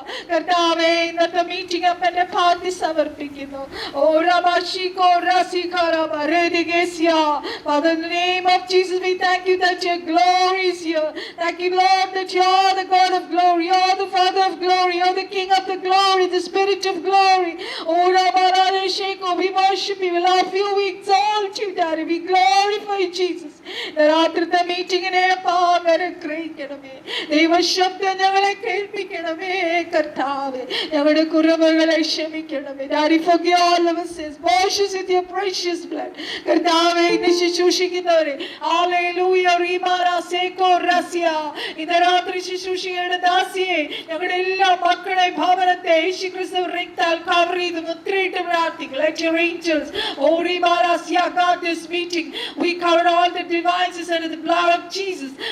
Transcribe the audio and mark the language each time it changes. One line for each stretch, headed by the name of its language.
Malayalam: കർത്താവേ, ഇന്നത്തെ മീറ്റിംഗ് അപ്പന്റെ പാതി സമർപ്പിക്കുന്നു. Oh, Ramashiko Rasikaraba Redigesia.
English: Father, in the name of Jesus, we thank you that your glory is here. Thank you, Lord, that you are the God of glory. You are the Father of glory. You are the King of the glory, the Spirit of glory. Oh, Ramarashiko, we worship you, we love you, we exalt you, Daddy. We glorify you, Jesus.
Malayalam: രാത്രിത്തെ മീറ്റിങ്ങിനെ അനുഗ്രഹിക്കണമേ. ദൈവശബ്ദം ഞങ്ങളെ കേൾപ്പിക്കണമേ കർത്താവേ. ഞങ്ങളുടെ കുറവുകളെ ക്ഷമിക്കണമേ.
English: Daddy, forgive all of our sins. Wash us with your precious blood.
Malayalam: കർത്താവേ, ഇന്ന് ശുശ്രൂഷിക്കുന്നവരെ ഹല്ലേലൂയ റീമാരാ സേകോ റസിയ. ഇന്ന് രാത്രി ശുശ്രൂഷിയുടെ ദാസിയെ ഞങ്ങളുടെ എല്ലാ മക്കളെ ഭവനത്തെ യേശുക്രിസ്തു രക്തത്താൽ കവർ ചെയ്ത് മുദ്രയിട്ട് പ്രാർത്ഥിക്കുക.
English: Let your angels, oh റീമാരാ സിയ, guard this meeting. We cover all the devices under the blood of Jesus.